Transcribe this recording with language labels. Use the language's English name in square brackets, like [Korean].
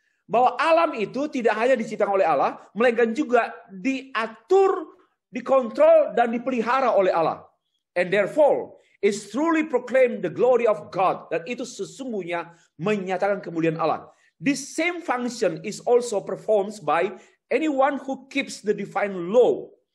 [Indonesian] Bahwa alam itu tidak hanya diciptakan oleh Allah, melainkan juga diatur, dikontrol, dan dipelihara oleh Allah. [English] And therefore, is truly proclaim the glory of God. [Indonesian] Dan itu sesungguhnya menyatakan kemuliaan Allah. [English] This same function is also performed by anyone who keeps the divine law.